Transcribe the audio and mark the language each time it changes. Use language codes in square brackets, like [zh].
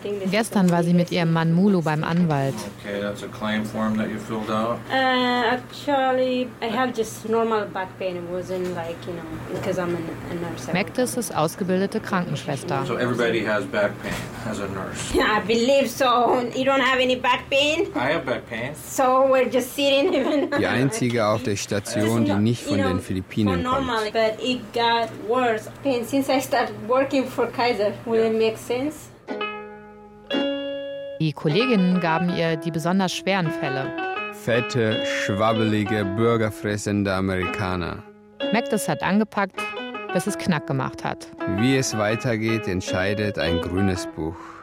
[de] Gestern war sie mit ihrem Mann Mulu beim Anwalt. [en] Okay, that's a claim form that you filled out. Actually, I have just normal back pain. It wasn't like, you know, because I'm a nurse. [de] Mactis ist ausgebildete Krankenschwester. [en] So everybody has back pain as a nurse. I believe so. You don't have any back pain? I have back pain. So we're just sitting even. [de] Die einzige auf der Station, die nicht von den Philippinen kommt. [en] But it got worse pain since I started working for Kaiser. Wouldn't make sense. [de] Die Kolleginnen gaben ihr die besonders schweren Fälle. Fette, schwabbelige, bürgerfressende Amerikaner. Mactis hat angepackt, bis es knack gemacht hat. Wie es weitergeht, entscheidet ein grünes Buch.